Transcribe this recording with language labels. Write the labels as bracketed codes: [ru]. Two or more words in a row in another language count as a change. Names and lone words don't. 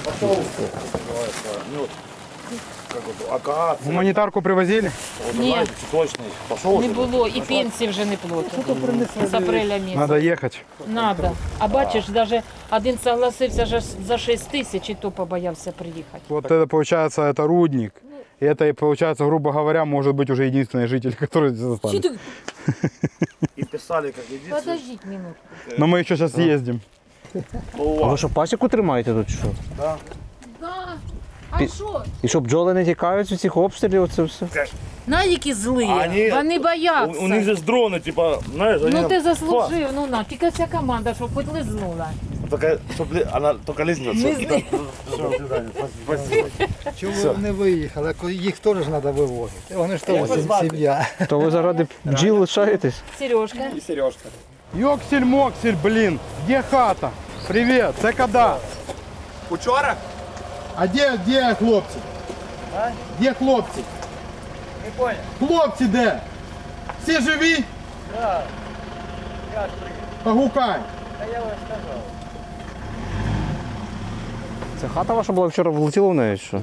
[uk] Гуманітарку привозили? Ні, не було. І пенсії вже не платять. З апреля місяця. Надо їхати. [ru] Надо. [uk] А бачиш, навіть один согласився за 6 тисяч, і то побоявся приїхати. [ru] Вот это получается, это рудник. И это, получается, грубо говоря, может быть уже единственный житель, который здесь остался. И писали, как единственный. [uk] Подождіть минутку. [ru] Но мы еще сейчас ездим. [uk] А ви що, пасіку тримаєте тут? Що? Да. А що? І що, бджоли не тікають від цих обстрілів, це все? На, які злі. Вони бояться. У них же дрони, типа, знаєш, Ну ти заслужив, тільки вся команда, щоб хоч лизнула. Вона тільки лизнеться. Чому вони виїхали? Їх теж треба вивозити. Вони ж теж сім'я. То ви заради бджіл лишаєтесь? Сережка. І Сережка. Йоксель-моксель, [ru] блин, где хата? Привет, [uk] це кода? Учора? А де хлопці? А? Де хлопці? [ru] Не понял. [uk] Хлопці де? Всі живі? Да. Я ж приїхав. Погукай. Та я вам сказав. Це хата ваша була вчора, влетіла в неї, що?